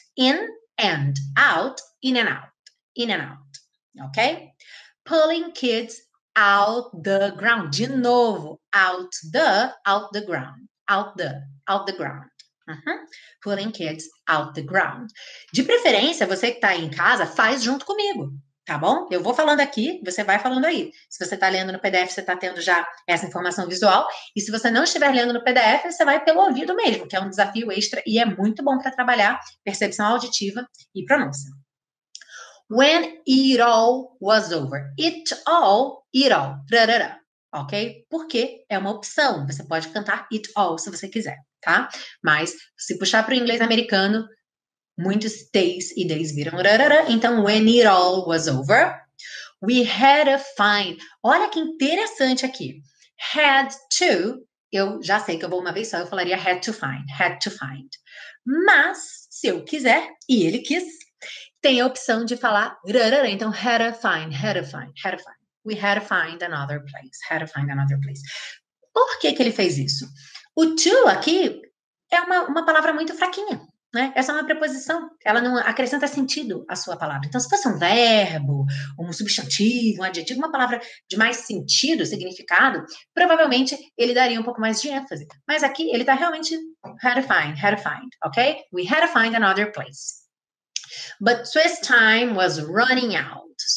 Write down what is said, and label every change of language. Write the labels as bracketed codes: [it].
[en] In and out. In and out. In and out. Ok? Pulling kids out the ground. [pt] De novo. [en] Out the ground. Out the ground. Pulling kids out the ground. [pt] De preferência, você que está aí em casa, faz junto comigo. Tá bom? Eu vou falando aqui, você vai falando aí. Se você está lendo no PDF, você está tendo já essa informação visual. E se você não estiver lendo no PDF, você vai pelo ouvido mesmo, que é um desafio extra e é muito bom para trabalhar percepção auditiva e pronúncia. [en] When it all was over. It all. Rarara. Ok? [pt] Porque é uma opção. Você pode cantar [en] it all [pt] se você quiser, tá? Mas se puxar para o inglês americano, muitos days e days viram rarara. Então, [en] when it all was over, we had to find. [pt] Olha que interessante aqui. Had to, eu já sei que eu vou uma vez só, eu falaria [en] had to find. [pt] Mas, se eu quiser, e ele quis, tem a opção de falar rarara. Então, [en] had to find. We had to find another place. [pt] Por que ele fez isso? O to aqui é uma palavra muito fraquinha. Né? Essa é uma preposição, ela não acrescenta sentido à sua palavra. Então, se fosse um verbo, um substantivo, um adjetivo, uma palavra de mais sentido, significado, provavelmente ele daria um pouco mais de ênfase. Mas aqui ele está realmente [en] had to find, [pt] ok? [en] We had to find another place. But Swiss time was running out.